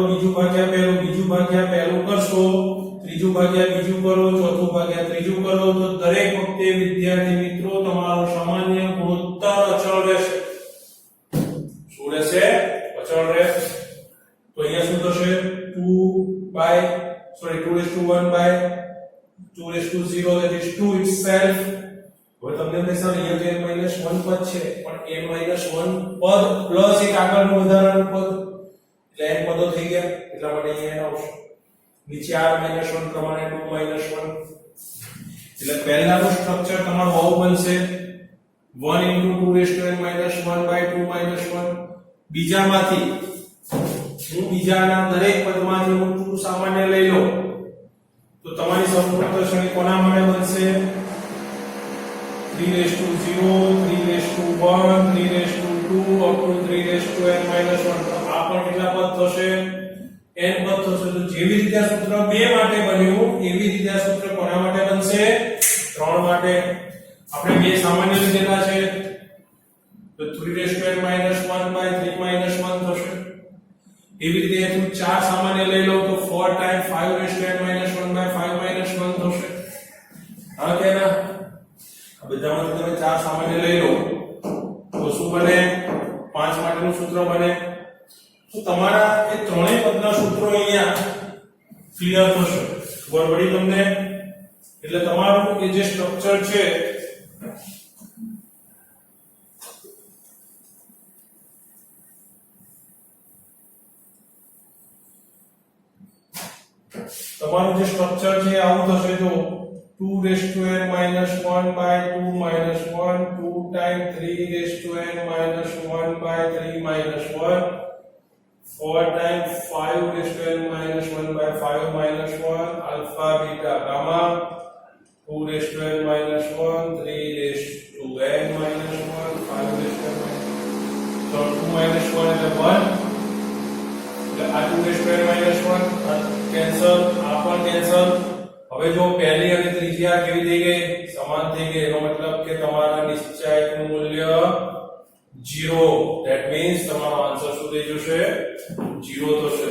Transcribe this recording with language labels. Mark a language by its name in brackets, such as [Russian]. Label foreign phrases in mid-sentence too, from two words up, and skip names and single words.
[Gujarati] બીજું ભાગ્યા પહેલું કરશો, ત્રીજું ભાગ્યા બીજું કરો, ચોથું ભાગ્યા ત્રીજું કરો તો દરેક વખતે વિદ્યાર્થી મિત્રો તમારો સામાન્ય ગુણોત્તર અચળ રહેશે. શું રહેશે? અચળ રહેશે. તો અહીંયા શું થશે? 2 1 [English] by 2 that is 2 itself. [Gujarati] હવે તમને બેસાડ અહીંયા n - 1 પદ છે પણ n - 1 પદ પ્લસ એક આગળનું વધારાનું પદ એટલે n પદો થઈ ગયા. એટલા માટે અહીંયા n આવશે. નીચે r - 1 પ્રમાણે 2 - 1 એટલે પહેલાનું સ્ટ્રક્ચર તમારું આવું બનશે 1 * 2 n - 1 by 2 - 1. બીજામાંથી બીજાના દરેક પદમાંથી હું 2 સામાન્ય લઈ લો તો તમારી સમગુણોત્તર શ્રેણી કોના માટે બનશે? [English] 3 0 3 1 3 2 up to 3 n - 1. [Gujarati] તો આ પણ કેટલા પદ થશે? n પદ થશે. તો જેવી રીતે આ સૂત્ર 2 માટે બન્યું એવી રીતે આ સૂત્ર કોના માટે બનશે? 3 માટે. આપણે 2 સામાન્ય લીધેલા છે તો 3 n - 1 by 3 - 1 થશે. એવી રીતે તું 4 સામાન્ય લઈ લો તો 4 times 5 n - 1 by 5 - 1 થશે. હા કે ના? આ બધામાંથી તમે 4 સામાન્ય લઈ લો તો શું બને? 5 માટેનું સૂત્ર બને. તો તમારા એ ત્રણેય પદના સૂત્રો અહીંયા ક્લિયર થશે. ખબર પડી તમને? એટલે તમારું એ જે સ્ટ્રક્ચર છે તમારું જે સ્ટ્રક્ચર છે આવું થશે. જો 2 n - 1 by 2 - 1 2 times 3 n - 1 by 3 - 1 4 times 5 n - 1 by 5 - 1 [English] alpha beta gamma [Gujarati] 2 n - 1 3 n - 1 5 so 2 - 1 એટલે 1 એટલે આ 2 2a [English] square minus [Gujarati] 1 કેન્સલ, આ પણ કેન્સલ। હવે જો પહેલી અને ત્રીજી આ કેવી થઈ ગઈ, સમાન થઈ ગઈ, એનો મતલબ કે તમારા નિશ્ચાયકનું મૂલ્ય 0, [English] that means [Gujarati] તમારો આન્સર શું થઈ જશે, 0 થશે।